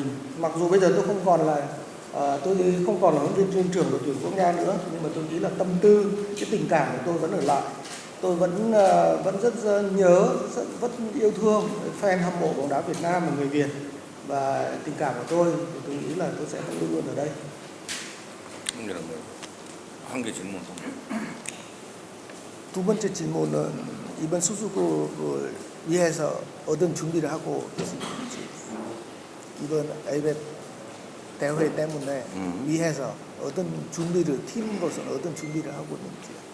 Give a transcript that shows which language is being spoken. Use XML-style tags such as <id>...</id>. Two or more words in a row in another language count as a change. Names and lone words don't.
<vi>Mặc dù bây giờ tôi không còn là huấn luyện viên trưởng đội tuyển quốc gia nữa, nhưng mà tôi nghĩ là tâm tư, cái tình cảm của tôi vẫn ở lại. Tôi vẫn rất nhớ, rất yêu thương fan hâm mộ bóng đá Việt Nam và người Việt, và tình cảm của tôi thì tôi nghĩ là tôi sẽ luôn luôn ở đây.</vi> <ko>한 개 질문 더. 두 번째 질문은 이번 수수국을 위해서 어떤 준비를 하고 있는지, 이번 ABF 대회 때문에 위해서 어떤 준비를, 팀으로서는 어떤 준비를 하고 있는지.</ko>